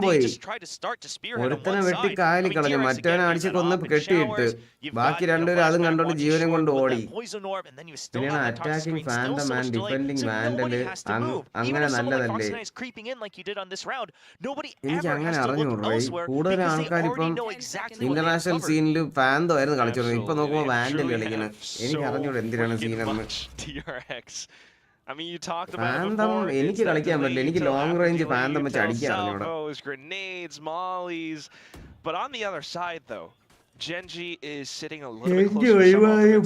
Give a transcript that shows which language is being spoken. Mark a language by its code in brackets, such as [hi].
[en] But they just try to start to spearhead on one side. I mean, DRX again, there's that op and showers. You've got Flashback watching short with that poison orb, and then you still have that target screen, still so much delay, so nobody has to move. Even if someone like Fox9 is creeping in like you did on this round, nobody ever has to look elsewhere because they already know exactly what they've international scene fan though [ml] കളിച്ചോളൂ ഇപ്പൊ നോക്കുമ്പോൾ vandal കളിക്കുന്നത് എനിക്ക് അറിഞ്ഞൂടെ എന്തിനാണ് സീനെന്ന് [en] DRX. I mean, you talked about [ml] Phantom എനിക്ക് കളിക്കാൻ പറ്റില്ല എനിക്ക് ലോങ് റേഞ്ച് Phantom വെച്ച് അടിക്കാൻ അറിഞ്ഞൂടാ [en] grenades, mollies. But on the other side though, Gen.G is sitting a little bit closer to